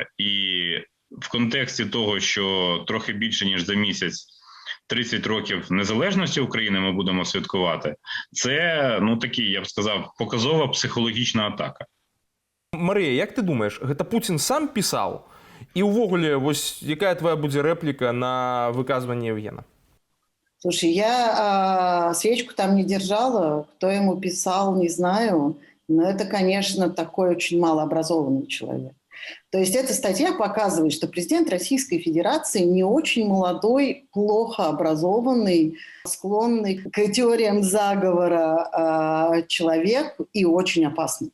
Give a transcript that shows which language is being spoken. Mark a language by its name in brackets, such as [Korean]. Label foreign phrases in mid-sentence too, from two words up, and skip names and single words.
[Ukrainian] І в контексті того, що трохи більше, ніж за місяць 30 років незалежності України ми будемо святкувати, це, такий, я б сказав, показова психологічна атака. Марія, як ти думаєш, гэта Путін сам писав? І увогуле, ось яка твоя буде репліка на виказування Євгена? [Russian] Слушай, я свечку там не держала, кто ему писал, не знаю, но это, конечно, такой очень малообразованный человек. То есть эта статья показывает, что президент Российской Федерации не очень молодой, плохо образованный, склонный к теориям заговора человек и очень опасный.